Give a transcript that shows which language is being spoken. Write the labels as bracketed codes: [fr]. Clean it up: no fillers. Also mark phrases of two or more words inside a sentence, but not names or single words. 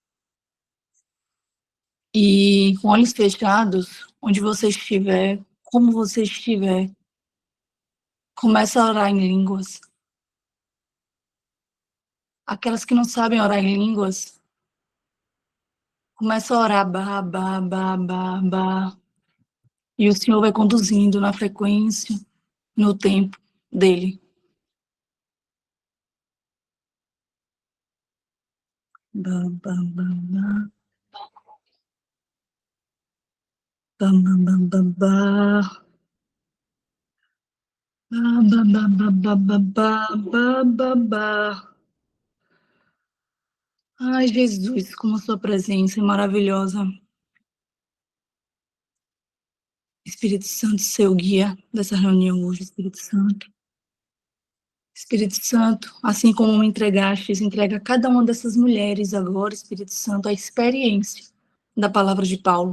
[pt] E com olhos fechados, onde você estiver, como você estiver, começa a orar em línguas. Aquelas que não sabem orar em línguas, começa a orar ba, ba, ba, ba, ba. E o Senhor vai conduzindo na frequência, no tempo dele. Ba, ba, ba, ba. Ba, ba, ba, ba, ba. Ba, ba, ba, ba, ba, ba, ba, ba, ba. Ai, Jesus, como a sua presença é maravilhosa. Espírito Santo, seu guia dessa reunião hoje, Espírito Santo. Espírito Santo, assim como me entregastes, entrega a cada uma dessas mulheres agora, Espírito Santo, a experiência da palavra de Paulo.